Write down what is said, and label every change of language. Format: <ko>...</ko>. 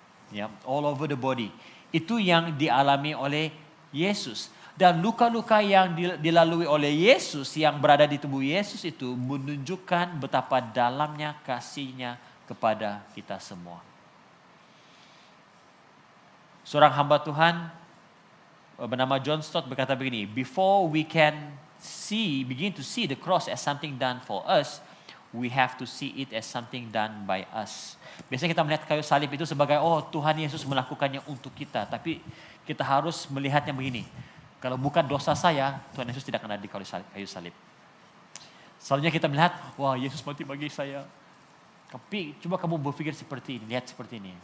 <en>Ya, all over the body.</en> <id>Itu yang dialami oleh Yesus. Dan luka-luka yang dilalui oleh Yesus yang berada di tubuh Yesus itu menunjukkan betapa dalamnya kasihnya kepada kita semua.</id> <en>Seorang hamba Tuhan bernama John Stott berkata begini, before we can begin to see the cross as something done for us, we have to see it as something done by us.</en> <id>Biasanya kita melihat kayu salib itu sebagai, oh Tuhan Yesus melakukannya untuk kita. Tapi kita harus melihatnya begini. Kalau bukan dosa saya, Tuhan Yesus tidak akan ada di kayu salib. Selalunya kita melihat, wah Yesus mati bagi saya. Tapi coba kamu berpikir seperti ini, lihat seperti ini.</id>